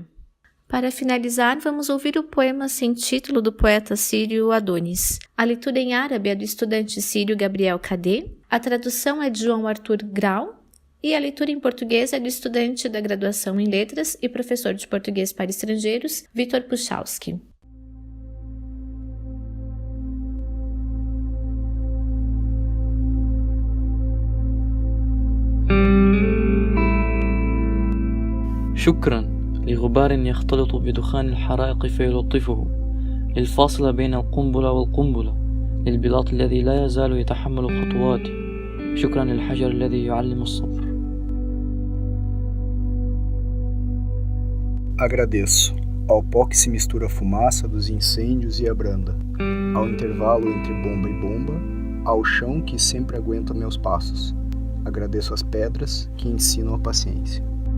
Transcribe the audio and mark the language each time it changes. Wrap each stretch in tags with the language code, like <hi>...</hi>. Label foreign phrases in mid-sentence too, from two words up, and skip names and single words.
<pt>Para finalizar, vamos ouvir o poema sem título do poeta sírio Adonis. A leitura em árabe é do estudante sírio Gabriel Cadê. A tradução é de João Arthur Grau. E a leitura em português é do estudante da graduação em Letras e professor de português para estrangeiros, Vitor Puchalski.</pt> <ar>شكرا لغبار يختلط بدخان الحرائق فيلطفه، للفاصل بين القنبلة والقنبلة، للبلاط الذي لا يزال يتحمل خطواتي. شكرا للحجر الذي يعلم الصبر.</ar> <pt>Agradeço ao pó que se mistura a fumaça dos incêndios e abranda, ao intervalo entre bomba e bomba, ao chão que sempre aguenta meus passos. Agradeço às pedras que ensinam a paciência.</pt>